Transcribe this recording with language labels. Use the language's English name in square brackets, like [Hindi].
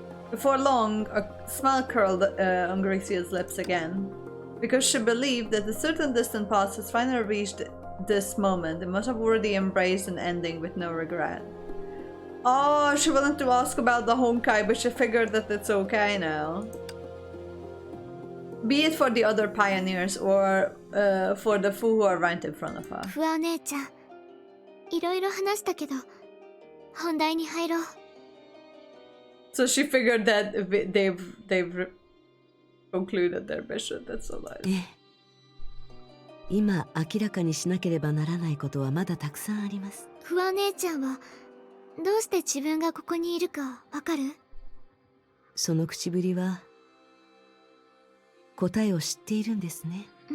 [English] Before long, a smile curled on Gracio's lips again, because she believed that a certain distant past has finally reached this moment and must have already embraced an ending with no regret. Oh, she wanted to ask about the Honkai, but she figured that it's okay now. Be it for the other pioneers or for the Fuhua right in front of her. [Japanese] フワお姉ちゃん、いろいろ話したけど、本題に入ろう。 [English] So she figured that they've concluded their mission. That's so nice. [Japanese] ええ、今明らかにしなければならないことはまだたくさんあります。フワお姉ちゃんはどうして自分がここにいるかわかる？その口ぶりは答えを知っているんですね。